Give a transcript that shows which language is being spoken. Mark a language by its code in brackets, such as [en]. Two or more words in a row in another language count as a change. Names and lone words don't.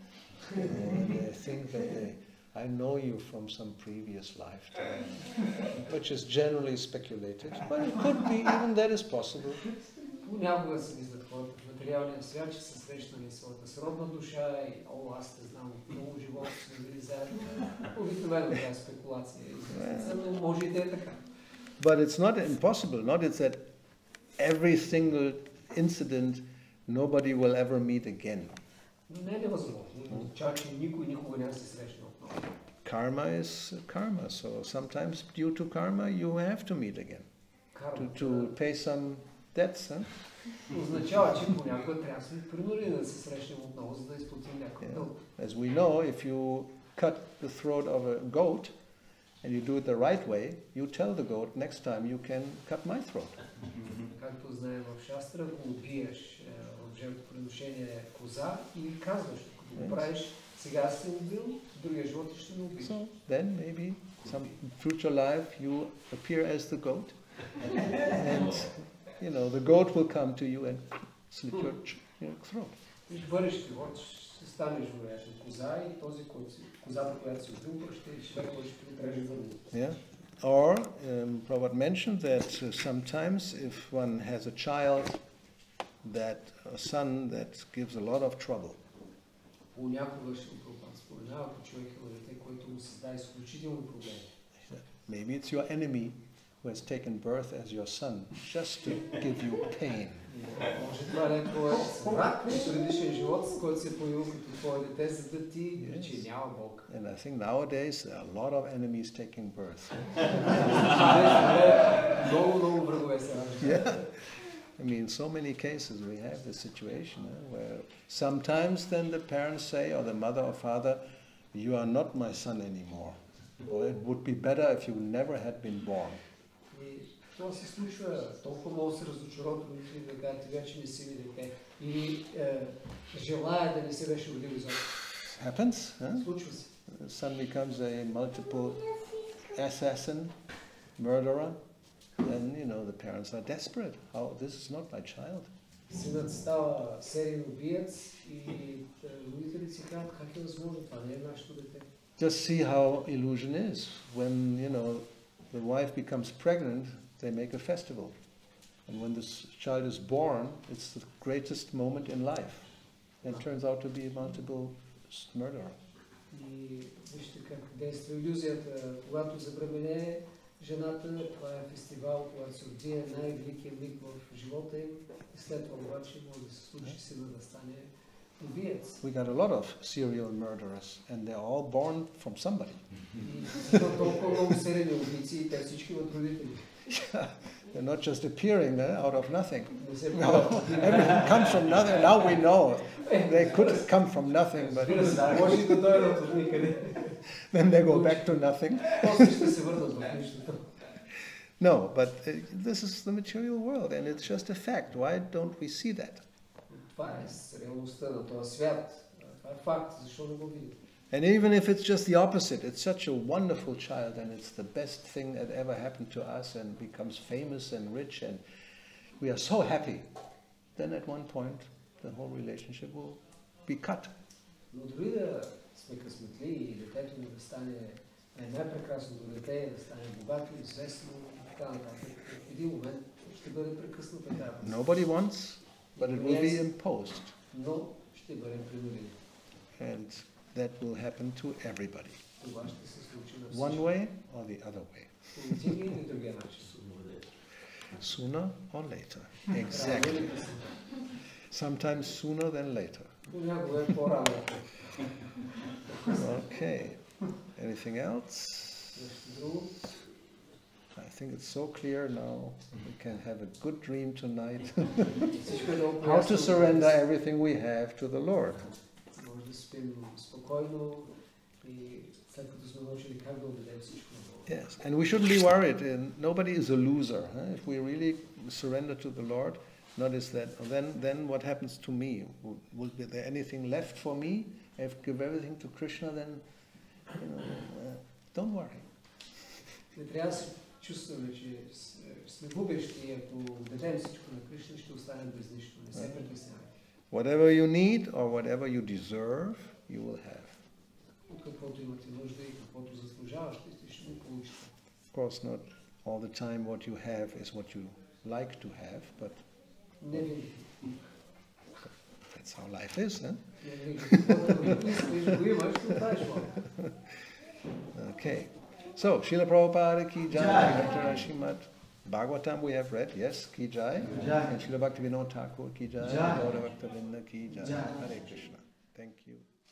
[en] And they think that I know you from some previous lifetime, which is generally speculated, but it could be, even that is possible. [bg] Понякога се мислят хората в материалния свят, че са срещнали своята сродна душа и аз те знам от много живота, сме били заедно. Обикновено това е спекулация. Но може и да е така. [en] But it's not impossible, not it's that every single incident nobody will ever meet again. [bg] Но не е невъзможно. Чак че никой никога няма се срещне отново. [en] Karma is karma, so sometimes due to karma you have to meet again. To pay some debts, huh? [bg] Означава, че понякога трябва да сме принудени да се срещнем отново, за да изплатим някакъв дълг. [en] As we know, if you cut the throat of a goat and you do it the right way, you tell the goat, next time you can cut my throat. [bg] Както знаем в Шастра, ако убиеш в жертвоприношение коза и казваш, ако го правиш, сега си убил, другия живот ще ме убиш. [en] So then maybe some future life you appear as the goat and the goat will come to you and slit your throat. [bg] И в бъдещия живот ще станеш вероятно коза и този, козата, която си убил, човек, който ще отреже върнат. [en] Yeah. Or Prabhupada mentioned that sometimes if one has a child, a son that gives a lot of trouble. [bg] Понякога ще Прабхупада споменава, ако човек има дете, което му създава изключителни проблеми. [en] Maybe it's your enemy who has taken birth as your son, just to give you pain. [bg] Може това да е твоят враг в предишен живот, с който се е появил като твое дете, за да ти причинява болка. [en] And I think nowadays there are a lot of enemies taking birth. [bg] Много врагове се раждат. [en] I mean, so many cases we have this situation where sometimes then the parents say, or the mother or father, you are not my son anymore. Or it would be better if you never had been born. [bg] И това се случва, толкова много се разочароват родители да кажат, вече не си види, или желая да не се беше родил изобщо. [en] Happens, huh? [bg] Случва се. [en] The son becomes a multiple assassin, murderer, then the parents are desperate. How this is not my child. [bg] Синът става сериен убиец и родителите си казват, как е възможно, това не е нашето дете. [en] Just see how illusion is. When the wife becomes pregnant, they make a festival, and when this child is born, it's the greatest moment in life. And it turns out to be a multiple murderer. [bg] И вижте как действа илюзията, когато забремене жената, това е фестивал, когато се роди най-великият миг в живота им, и след това обаче може да се случи сина да стане убиец. [en] We got a lot of serial murderers, and they're all born from somebody. [bg] И толкова много серийни убийци, и те всички от родители. [en] They're not just appearing out of nothing. Everything comes from nothing. Now we know they could come from nothing, but then they go back to nothing. No, but this is the material world, and it's just a fact. Why don't we see that? And even if it's just the opposite, it's such a wonderful child, and it's the best thing that ever happened to us, and becomes famous and rich, and we are so happy, then at one point the whole relationship will be cut. [bg] Но дори да сме късметли и детето ни да стане най-прекрасното дете, да стане богато, известно и така нататък, в един момент ще бъде прекъсната тази. [en] Nobody wants, but it will be imposed. [bg] Но ще бъдем принудени. [en] And that will happen to everybody. [bg] Това ще се случи на всички. [en] One way or the other way. [bg] По един или другия начин. [en] Sooner or later. Exactly. Sometimes sooner than later. [bg] Понякога е по-рано. [en] Okay. Anything else? I think it's so clear now. We can have a good dream tonight. How to surrender everything we have to the Lord. [bg] Може да спим спокойно и след като сме научили как да отдадем всичко на Бога. [en] Yes, and we shouldn't be worried. Nobody is a loser. If we really surrender to the Lord, notice that. Then what happens to me? Will be there anything left for me? If I give everything to Krishna, then don't worry. [bg] Не трябва да се чувстваме, че сме губещи, ако дадем всичко на Кришна, ще останем без нищо. Не се притеснявайте. [en] Whatever you need or whatever you deserve, you will have. [bg] От каквото имате нужда и каквото заслужавате, ще го получите. [en] Of course, not all the time what you have is what you like to have, but [bg] Не винаги. [en] that's how life is, huh? [bg] Не винаги. Го имаш, ще правиш малко. [en] Okay. So, Srila Prabhupada [hi] की जय, [en] Dr. Srimad Bhagavatam we have read, yes, [hi] की जय. [en] And Srila Bhaktivinoda Thakur [hi] की जय, [en] Gaura Bhakta Vrinda [hi] की जय. [en] Hare Krishna. Thank you.